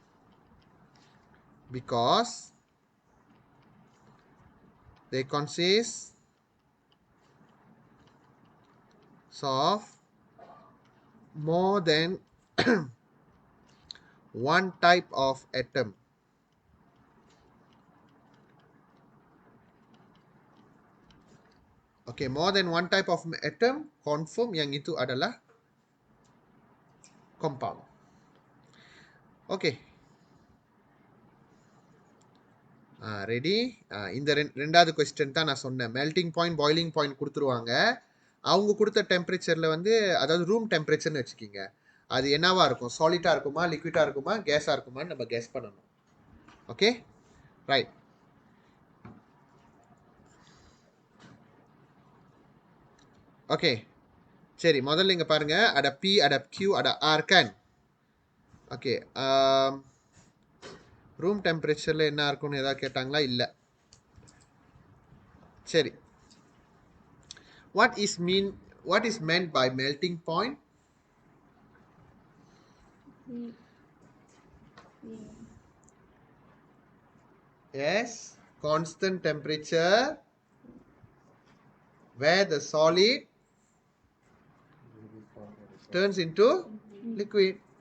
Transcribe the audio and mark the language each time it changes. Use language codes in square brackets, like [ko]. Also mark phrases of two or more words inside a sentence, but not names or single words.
[en] Because they consist of more than one type of atom. Okay, more than one type of atom, confirm [ms] yang itu adalah [en] compound. Okay. ரெடி. [ta] இந்த ரெண்டாவது கொஸ்டின் தான் நான் சொன்னேன். [en] melting point boiling point [ta] கொடுத்துருவாங்க. அவங்க கொடுத்த டெம்பரேச்சரில் வந்து அதாவது [en] room temperature-nu [ta] வச்சுக்கிங்க. அது என்னவா இருக்கும்? சாலிட்டாக இருக்குமா, லிக்விடாக இருக்குமா, கேஸாக இருக்குமான்னு நம்ம கெஸ் பண்ணணும். [en] okay right. [ta] ஓகே சரி, முதல்ல இங்கே பாருங்க. [en] at P at Q at R can. okay room temperature-il [ta] என்ன இருக்கும்னு ஏதாவது கேட்டாங்களா? இல்லை. சரி, [en] what is meant by melting point? Yes, constant temperature where the solid turns into liquid.